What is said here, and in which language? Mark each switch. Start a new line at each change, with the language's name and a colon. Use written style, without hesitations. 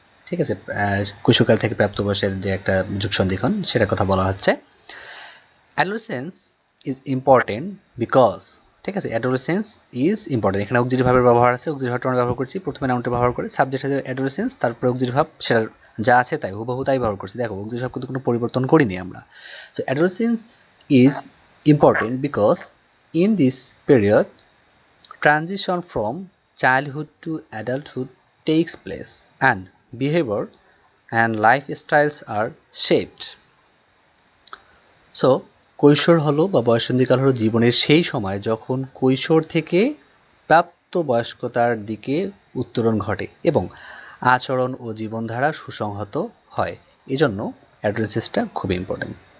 Bangla: ঠিক আছে, কৈশোরকাল থেকে প্রাপ্তবয়সের যে একটা যুগ সন্ধিক্ষণ, সেটার কথা বলা হচ্ছে।
English: adolescence is important because,
Bangla: ঠিক আছে,
English: Adolescence is important.
Bangla: এখানে অক্সিলারি ভার্বের ব্যবহার আছে, অক্সিলারি ভার্বটা আমরা ব্যবহার করছি, প্রথমে নাউনটা ব্যবহার করে, সাবজেক্ট আছে অ্যাডোলেসেন্স, তারপরে অক্সিলারি ভার্ব সেটা যা আছে তাই হুবহু তাই ব্যবহার করছি। দেখো অক্সিলারি ভার্ব কিন্তু কোনো পরিবর্তন করিনি আমরা।
English: So adolescence is important because in this period transition from childhood to adulthood takes place and behavior and lifestyles are shaped.
Bangla: So কৈশোর হলো বা বয়ঃসন্ধিকাল হলো জীবনের সেই সময় যখন কৈশোর থেকে প্রাপ্তবয়স্কতার দিকে উত্তরণ ঘটে এবং আচরণ ও জীবনধারা সুসংহত হয়। এজন্য অ্যাডোলেসেন্সটা খুব ইম্পর্টেন্ট।